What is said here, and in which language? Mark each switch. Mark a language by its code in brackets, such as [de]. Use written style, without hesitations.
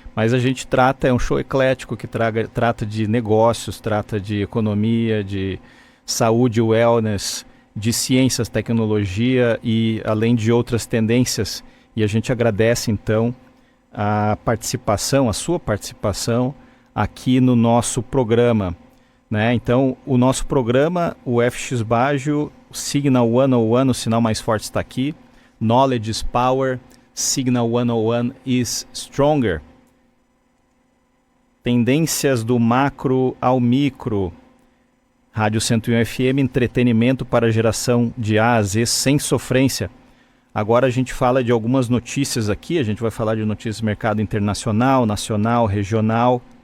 [pt] Mas a gente é um show eclético que trata de negócios, trata de economia, de saúde, wellness, de ciências, tecnologia e além de outras tendências. E a gente agradece então a sua participação aqui no nosso programa, né? Então, o nosso programa, o FX Baggio, Signal 101, o sinal mais forte está aqui. [en] Knowledge is power, Signal 101 is stronger. [pt] Tendências do macro ao micro. Rádio 101 FM, entretenimento para geração de A a Z sem sofrência. Agora a gente fala de algumas notícias aqui, a gente vai falar de notícias do mercado internacional, nacional, regional.